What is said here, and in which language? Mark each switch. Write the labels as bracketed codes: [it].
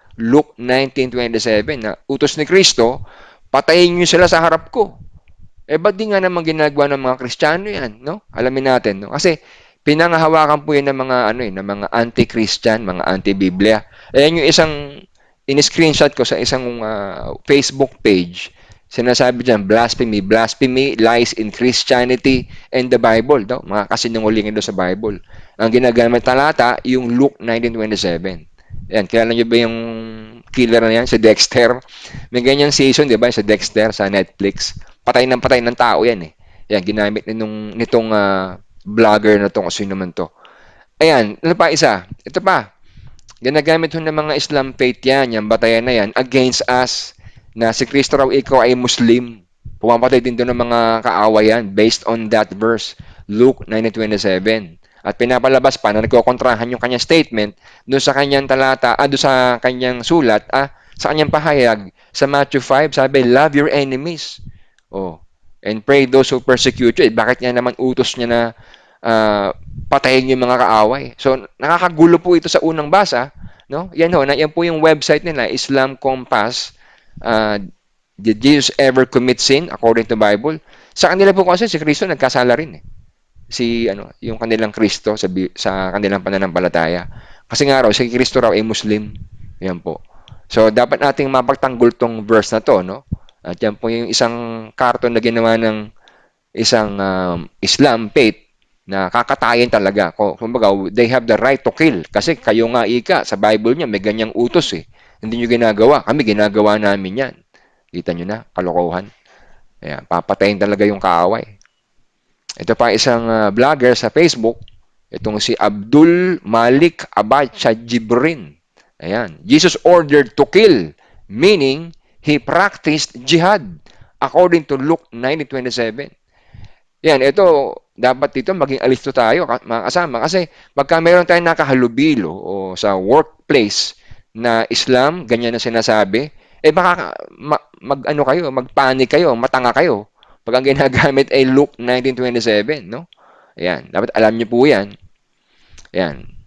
[tl] Luke 19:27 na utos ni Kristo, patayin niyo sila sa harap ko. Eh, ba't di nga naman ginagawa ng mga Kristiyano yan, no? Alamin natin, no? Kasi, pinangahawakan po yan ng mga, ano ng mga anti-Christian, mga anti-Biblia. Ayan yung isang, in-screenshot ko sa isang Facebook page. Sinasabi dyan, [en] blasphemy, blasphemy, lies in Christianity and the Bible, no? [tl] Mga kasinungalingan doon sa Bible. Ang ginagamit talata, yung Luke 19:27. Yan, kilala nyo ba yung killer na yan, si Dexter? May ganyang season, di ba, sa Dexter, sa Netflix. Patay ng tao yan eh. Yan, ginamit nitong vlogger na to, kung sino man to. Ayan, ano pa isa? Ito pa, ginagamit ho ng mga Islam faith yan, yung batayan na yan, against us, na si Kristo raw ikaw ay Muslim. Pumapatay din doon ng mga kaaway yan, [en] based on that verse, [tl] Luke 19:27. At pinapalabas pa na nagkokontrahan yung kanyang statement doon sa kanyang talata, doon sa kanyang sulat, sa kanyang pahayag, sa Matthew 5, sabi, [en] love your enemies. Oh, and pray those who persecute you. [tl] Bakit niya naman utos niya na patayin yung mga kaaway? So, nakakagulo po ito sa unang basa. No? Yan ho, yan po yung website nila, Islam Compass. [en] Did Jesus ever commit sin according to Bible? [tl] Sa kanila po kasi si Kristo nagkasala rin eh. Yung kanilang Kristo sa kanilang pananampalataya. Kasi nga raw, si Kristo raw ay Muslim. Yan po. So, dapat nating mapagtanggol tong verse na to, no? At yan po yung isang karton na ginawa ng isang Islam faith na kakatayin talaga. [en] Kumbaga, they have the right to kill. [tl] Kasi kayo nga ika, sa Bible niya, may ganyang utos eh. Hindi nyo ginagawa. Kami, ginagawa namin yan. Kita nyo na, kalokohan. Ayan, papatayin talaga yung kaaway. Ito pa isang vlogger sa Facebook. Itong si Abdul Malik Abacha Jibrin. Ayan. [en] Jesus ordered to kill, meaning he practiced jihad according to Luke 9:27. [tl] Yan, ito, dapat dito maging alisto tayo, mga kasama. Kasi pagka meron tayong nakahalubilo o sa workplace na Islam, ganyan na sinasabi, eh baka ano kayo, magpanik kayo, matanga kayo. Pag ang ginagamit ay Luke 19:27, no? Ayan, dapat alam niyo po yan. Ayan.